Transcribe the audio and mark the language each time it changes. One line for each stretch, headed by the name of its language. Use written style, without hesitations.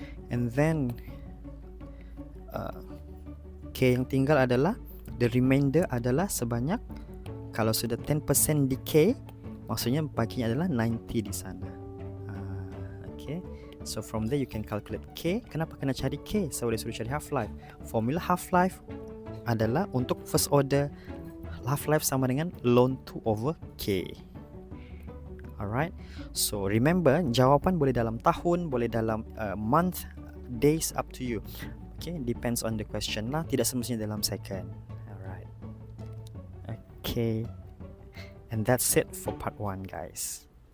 Malay: And then K yang tinggal adalah, the remainder adalah sebanyak, kalau sudah 10% decay, maksudnya baginya adalah 90 di sana.
English: Okay, so from there you can calculate K.
Malay: Kenapa kena cari K? So dia suruh cari half-life. Formula half-life adalah untuk first order, half-life sama dengan ln 2 over K.
English: Alright, so remember,
Malay: jawapan boleh dalam tahun, boleh dalam
English: month, days, up to you. Okay, depends on the question lah,
Malay: tidak semestinya dalam
English: second. Alright, okay, and that's it for part 1, guys.